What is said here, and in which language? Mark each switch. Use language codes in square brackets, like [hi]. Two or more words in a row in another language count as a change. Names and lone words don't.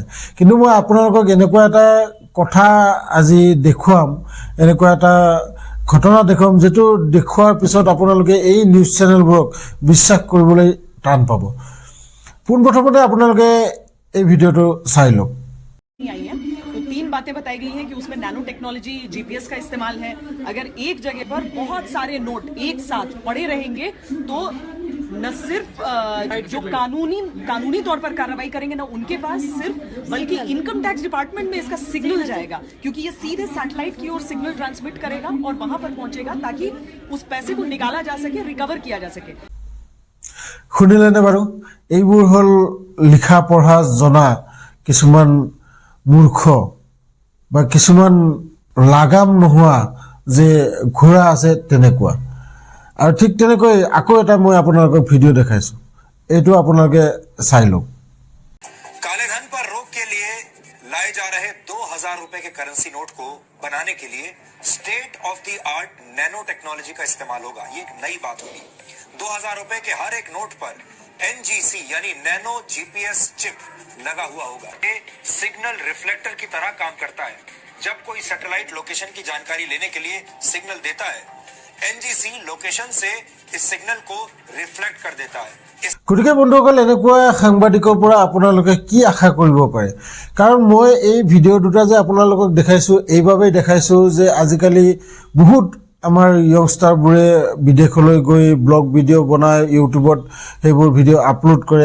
[as] কিন্তু মই আপোনালোকক এনেকুৱা এটা কথা আজি দেখুৱাম, এনেকুৱা এটা ঘটনা দেখুৱাম যিটো দেখুৱাৰ পিছত আপোনালোকে এই [en] news channel [as] বিশ্বাস কৰিবলৈ টান পাব। পোনপ্ৰথমতে আপোনালোকে এই ভিডিঅ'টো চাই লওক। [hi] बातें बताई गई हैं कि उसमें [en] nano technology, [hi] जीपीएस का इस्तेमाल है। अगर एक जगह पर बहुत सारे नोट एक साथ पड़े रहेंगे तो न सिर्फ जो कानूनी तौर पर कार्रवाई करेंगे ना उनके पास सिर्फ, बल्कि [en] income tax department [hi] में इसका सिग्नल जाएगा, क्योंकि ये सीधे सैटेलाइट की ओर [en] signal transmit [hi] करेगा और वहां पर पहुंचेगा ताकि उस पैसे को निकाला जा सके, रिकवर किया जा सके। [as] শুনিলেনে বাৰু? এইবোৰ হ'ল লিখা পঢ়া জনা কিছুমান মূৰ্খ বা কিছুমান লাগাম নোহোৱা যে ঘোঁৰা আছে তেনেকুৱা। আৰু ঠিক তেনেকৈ আকৌ এটা মই আপোনালোকক ভিডিঅ' দেখাইছো, এইটো আপোনালোকে চাই লওক। [hi] काले धन पर रोक के लिए लाए जा रहे 2000 रुपए के करेंसी नोट को बनाने के लिए [en] state of the art nano technology [hi] का इस्तेमाल होगा। ये एक नई बात होगी। 2000 रुपए के हर एक नोट पर एनजीसी यानी [en] nano GPS chip [hi] लगा हुआ होगा। ये [en] signal reflector [hi] की तरह काम करता है। जब कोई [en] satellite location [hi] की जानकारी लेने के लिए सिग्नल देता है, एनजीसी लोकेशन से इस सिग्नल को रिफ्लेक्ट कर देता है। [as] গতিকে বন্ধুসকল, এনেকুৱা সাংবাদিকৰ পৰা আপোনালোকে কি আশা কৰিব পাৰে? কাৰণ মই এই ভিডিঅ' দুটা যে আপোনালোকক দেখাইছোঁ এইবাবেই দেখাইছোঁ যে আজিকালি বহুত আমাৰ য়ংষ্টাৰবোৰে বিদেশলৈ গৈ [en] vlog video' [as] বনায়, ইউটিউবত সেইবোৰ ভিডিঅ' আপলোড কৰে।